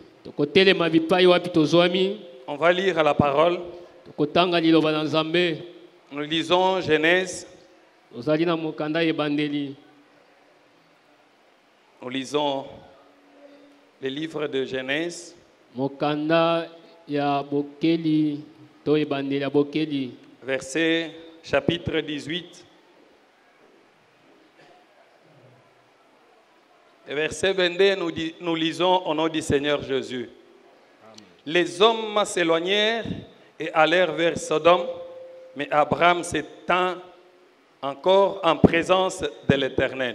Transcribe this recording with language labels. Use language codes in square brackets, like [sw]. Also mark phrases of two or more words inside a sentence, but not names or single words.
[fr] On va lire la parole. Nous lisons Genèse. Nous lisons le livre de Genèse, [ln] Mokanda ya bokeli to ebandeli ya bokeli. [fr] verset chapitre 18. Et verset 22, nous lisons au nom du Seigneur Jésus. Amen. Les hommes s'éloignèrent et allèrent vers Sodome, mais Abraham s'étend encore en présence de l'Éternel.